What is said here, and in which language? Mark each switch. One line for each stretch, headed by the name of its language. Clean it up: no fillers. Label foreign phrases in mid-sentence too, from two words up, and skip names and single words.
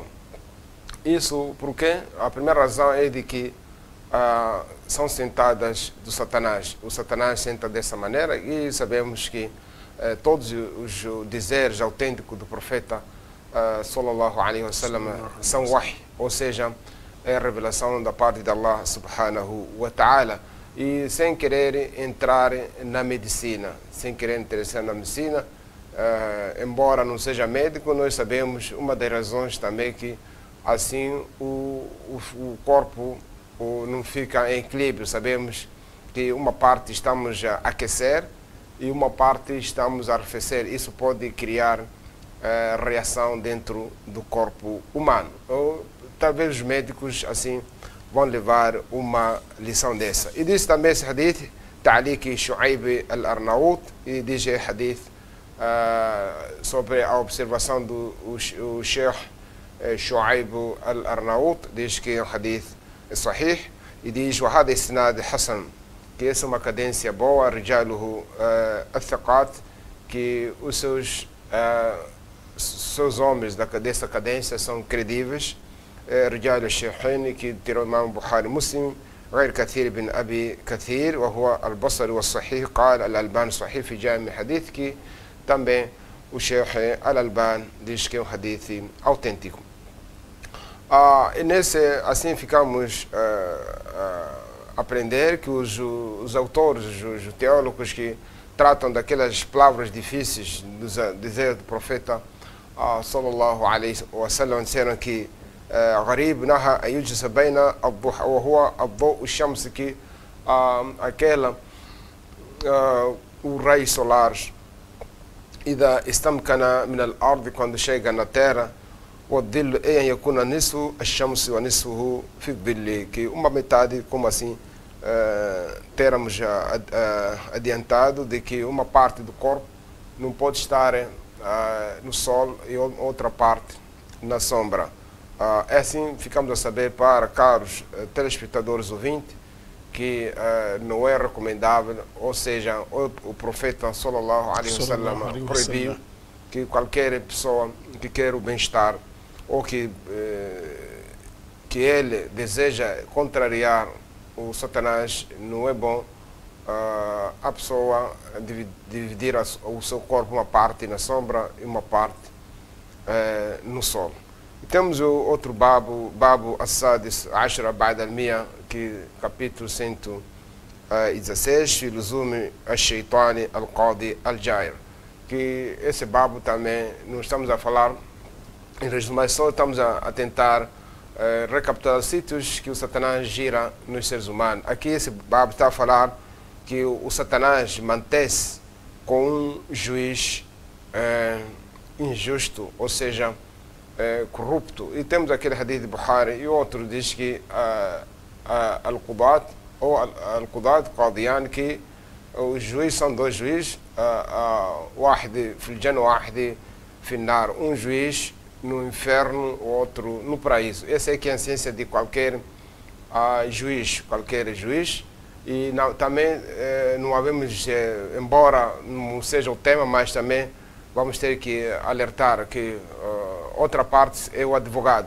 Portuguese: Isso porque a primeira razão é de que são sentadas do Satanás. O Satanás senta dessa maneira, e sabemos que todos os dizeres autênticos do profeta
Arabic: صلى الله عليه وسلم
Portuguese: são wahy, ou seja, é a revelação da parte de Allah
Arabic: سبحانه وتعالى.
Portuguese: E sem querer entrar na medicina, embora não seja médico, nós sabemos uma das razões também que assim o corpo não fica em equilíbrio. Sabemos que uma parte estamos a aquecer e uma parte estamos a arrefecer. Isso pode criar reação dentro do corpo humano. Ou talvez os médicos assim vão levar uma lição dessa. E diz também esse hadith, Ta'liq Shu'aib al-Arnaut, e diz hadith sobre a observação do Sheikh Shu'aib al-Arnaut, diz que é um
Arabic: حديث صحيح,
Portuguese: e diz
Arabic: وهذا إسناد حسن,
Portuguese: que essa é uma cadência boa,
Arabic: رجاله الثقات,
Portuguese: que os seus homens dessa cadência são credíveis,
Arabic: رجال الشيخين,
Portuguese: que tirou
Arabic: الإمام البخاري مسلم, غير كثير بن أبي كثير وهو البصري والصحيح, قال الألبان صحيح في جامع حديث,
Portuguese: que também o Sheikh Al-Alban diz que é um hadith autêntico. E nesse, assim ficamos aprender que os autores, os teólogos que tratam daquelas palavras difíceis dos dizer do profeta
Arabic: صلى الله عليه وسلم,
Portuguese: disseram que
Arabic: غريب نهى أن يجلس بين الضحى وهو الضوء الشمس,
Portuguese: que aquela o raio solar
Arabic: إذا استمكن من الأرض,
Portuguese: quando chega na terra,
Arabic: والظل أن يكون نصف الشمس ونصفه في الظل,
Portuguese: que uma metade, como assim termos já adiantado, de que uma parte do corpo não pode estar no sol e outra parte na sombra. Assim ficamos a saber, para caros telespectadores ouvintes, que não é recomendável, ou seja, o profeta
Arabic: صلى الله عليه وسلم
Portuguese: proibiu que qualquer pessoa que quer o bem-estar ou que ele deseja contrariar o Satanás, não é bom a pessoa dividir o seu corpo, uma parte na sombra e uma parte no sol. E temos o outro
Arabic: باب السادس عشر بعد المائة,
Portuguese: que capítulo 116,
Arabic: في لزوم الشيطان القاضي الجائر,
Portuguese: que esse babo também não estamos a falar em resumo, só estamos a tentar recapitular sítios que o Satanás gira nos seres humanos. Aqui esse babo está a falar que o Satanás mantém-se com um juiz injusto, ou seja, corrupto. E temos aquele hadith de Bukhari, e outro diz que Al-Qudat, ou
Arabic: القضاة قاضيان,
Portuguese: que os juízes são dois juízes,
Arabic: واحد في الجنة واحد في النار,
Portuguese: um juiz no inferno, o outro no paraíso. Essa é que é a essência de qualquer juiz, e não, também não havemos, embora não seja o tema, mas também vamos ter que alertar que outra parte é o advogado.